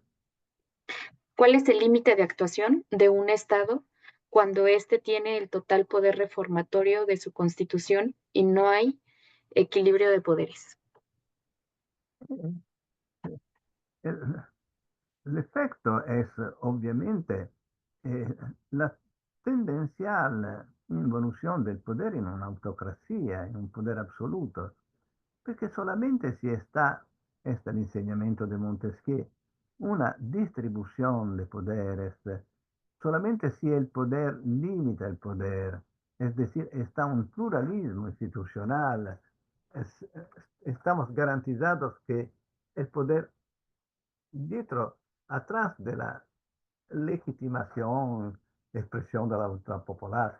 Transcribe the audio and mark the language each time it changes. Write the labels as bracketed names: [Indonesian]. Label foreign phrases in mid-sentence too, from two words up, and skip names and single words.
[Spanish] ¿Cuál es el límite de actuación de un Estado cuando éste tiene el total poder reformatorio de su Constitución y no hay equilibrio de poderes. El, el efecto es [Italian] ovviamente la tendenziale involuzione del potere in un'autocrazia, in un potere assoluto, perché [Spanish] solamente si está, este el insegnamento de Montesquieu, una distribución de poderes, solamente si el poder limita el poder, es decir, está un pluralismo institucional, es- estamos garantizados que el poder dietro, atrás de la legitimación, expresión de la voluntad popular.